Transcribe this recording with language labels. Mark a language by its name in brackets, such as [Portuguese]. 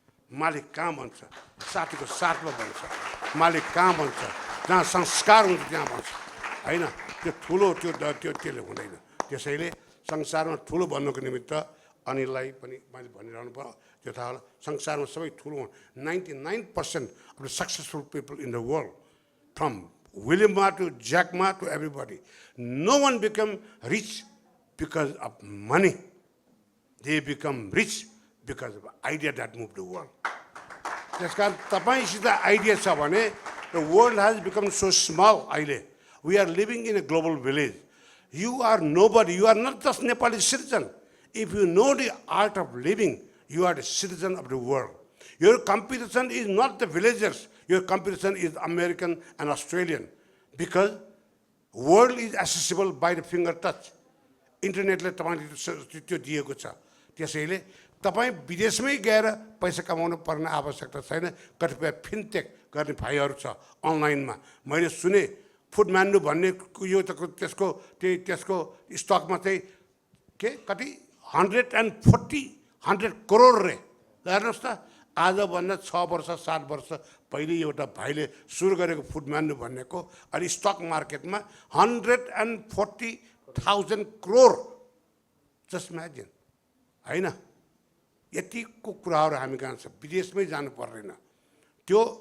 [Nepali] मालिक कहाँ बन्छ साथीको साथमा बन्छ मालिक कहाँ बन्छ जहाँ संस्कार हुन्छ त्यहाँ बन्छ होइन त्यो ठुलो त्यसले हुँदैन त्यसैले संसारमा ठुलो बन्नको निमित्त अनिललाई पनि मैले भनिरहनु पर्यो त्यो थाहा होला संसारमा सबै ठुलो 99% [English] Of the successful people in the world from William Ma to Jack Ma to everybody. No one become rich because of money. They become rich because of idea that moved the world. [Nepali] त्यसकारण तपाईसित idea छ भने [English] the world has become so small [Nepali] अहिले. [English] We are living in a global village. You are nobody. You are not just Nepali citizen. If you know the art of living, you are the citizen of the world. Your competition is not the villagers. Your competition is American and Australian because world is accessible by the finger touch. [Nepali] इन्टरनेटले तपाईले त्यो दिएको छ त्यसैले तपाई विदेशमै गएर पैसा कमाउनु पर्ने आवश्यकता छैन कतिपय फिनटेक गर्ने भाइहरू छ अनलाइनमा मैले सुने फुडम्यान्डु भन्ने यो त्यसको स्टकमा चाहिँ के कति 100 करोड रे हेर्नुहोस् त आजभन्दा 6 वर्ष 7 वर्ष पहिले एउटा भाइले सुरु गरेको फुडम्यान्डु भन्नेको अनि स्टक मार्केटमा 140,000 करोड जस्ट इमेजिन हैन यतिको कुराहरू हामी कहाँ छ विदेशमै जानु पर्दैन त्यो